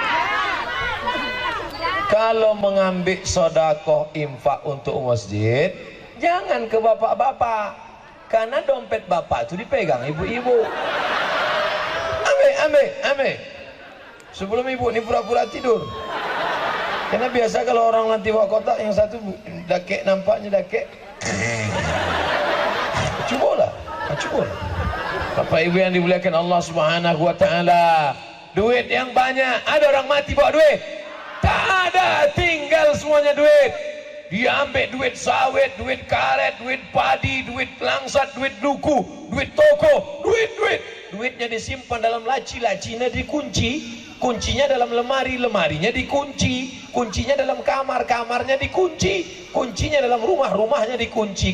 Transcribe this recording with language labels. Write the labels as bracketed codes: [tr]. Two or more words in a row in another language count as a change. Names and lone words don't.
[id] Kalau mengambil sodakoh infak untuk masjid, jangan ke bapak-bapak, karena dompet bapak itu dipegang ibu-ibu. Ambil. Sebelum ibu ini pura-pura tidur. Karena biasa kalau orang nanti bawa kotak, yang satu dakek, nampaknya dakek. Cubalah. Bapak ibu yang dimuliakan Allah [ar] Subhanahu wa taala, [id] duit yang banyak, ada orang mati bawa duit? Tak ada, tinggal semuanya duit. Dia ambil duit sawit, duit karet, duit padi, duit langsat, duit duku, duit toko, duitnya disimpan dalam laci, lacinya dikunci, kuncinya dalam lemari, lemarinya dikunci, kuncinya dalam kamar, kamarnya dikunci, kuncinya dalam rumah, rumahnya dikunci.